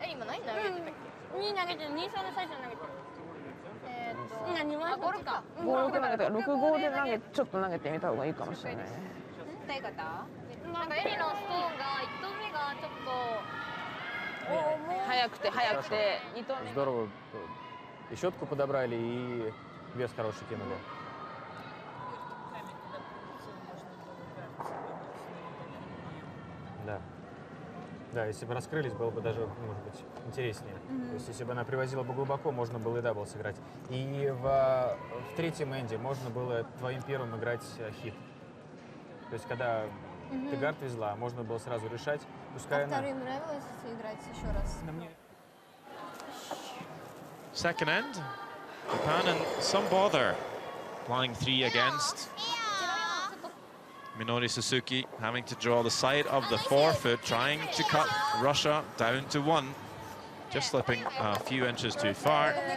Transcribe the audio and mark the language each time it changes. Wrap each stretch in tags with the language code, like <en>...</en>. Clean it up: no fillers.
<ja>今何投げてたっけ？2投げてる。2、3で最初に投げてる。 2番5、6か。 5、6投げて6、5でちょっと投げてみた方がいいかもしれないね。どういうこと？なんかエリのストーンが1投目がちょっと速くて2投目。</ja> <ru>Здорово. И щетку подобрали, и вес хороший кинули. Да. Да, если бы раскрылись, было бы даже, может быть, интереснее. То есть, если бы она привозила бы глубоко, можно было и дабл сыграть. И в третьем энде можно было твоим первым играть хит. То есть, когда ты гард везла, можно было сразу решать. Пускай она... Вторым нравилось играть еще раз?</ru> <en>Second end, Japan in some bother, flying 3 against. Minori Suzuki having to draw the side of the forefoot, trying to cut Russia down to 1, just slipping a few inches too far.</en>